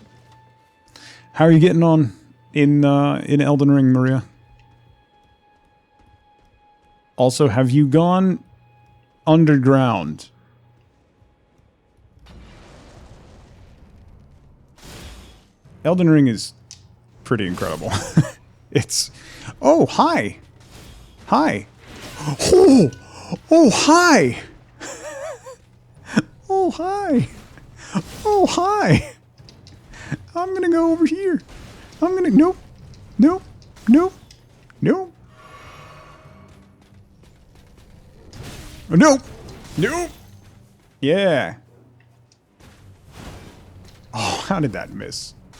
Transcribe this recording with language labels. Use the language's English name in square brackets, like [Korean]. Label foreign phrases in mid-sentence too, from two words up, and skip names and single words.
[English] How are you getting on in Elden Ring, Maria? Also, have you gone underground? Elden Ring is pretty incredible. It's... Oh, hi! Hi! Oh! Oh, hi! Oh, hi! Oh, hi! I'm gonna go over here. I'm gonna... Nope. Nope. Nope. Nope. Nope. Nope. Yeah. Oh, how did that miss?